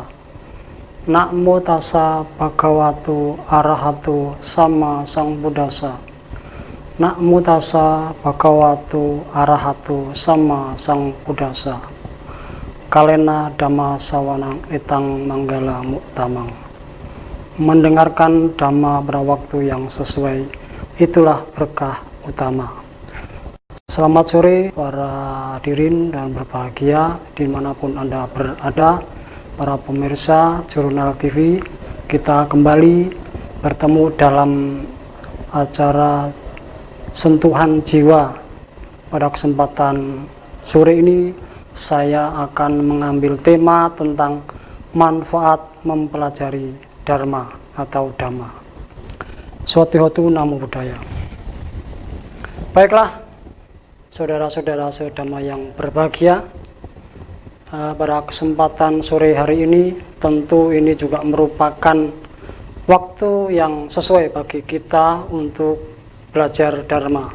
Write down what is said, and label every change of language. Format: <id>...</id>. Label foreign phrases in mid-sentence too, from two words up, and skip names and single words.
<pi>Namo tassa bhagavato arahato sama sambuddhassa. Namo tassa bhagavato arahato sama sambuddhassa. Kalena dhamma sawanang etang manggala muktamang.</pi> <id>Mendengarkan dhamma pada waktu yang sesuai, itulah berkah utama. Selamat sore para hadirin dan berbahagia dimanapun Anda berada, para pemirsa Jurnal TV. Kita kembali bertemu dalam acara Sentuhan Jiwa. Pada kesempatan sore ini saya akan mengambil tema tentang manfaat mempelajari Dharma atau Dhamma.</id> <pi>Suatu namo buddhaya.</pi> <id>Baiklah, saudara-saudara sedhamma yang berbahagia, pada kesempatan sore hari ini tentu ini juga merupakan waktu yang sesuai bagi kita untuk belajar Dharma.</id>